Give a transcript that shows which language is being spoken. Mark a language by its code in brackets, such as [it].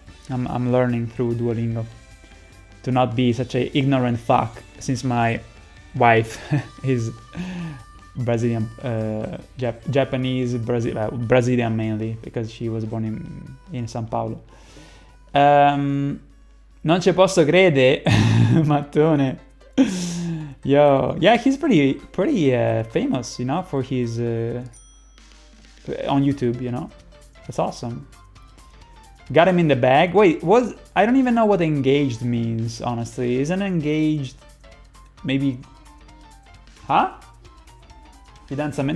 [en] I'm learning through Duolingo to not be such a ignorant fuck, since my wife is Brazilian, Japanese, Brazilian mainly, because she was born in São Paulo. [it] Non ci posso crede, Mattone. [en] Yo, yeah, he's pretty famous, you know, for his on YouTube, you know. That's awesome. Got him in the bag. Wait, I don't even know what engaged means, honestly. Isn't engaged maybe? Huh? You done something?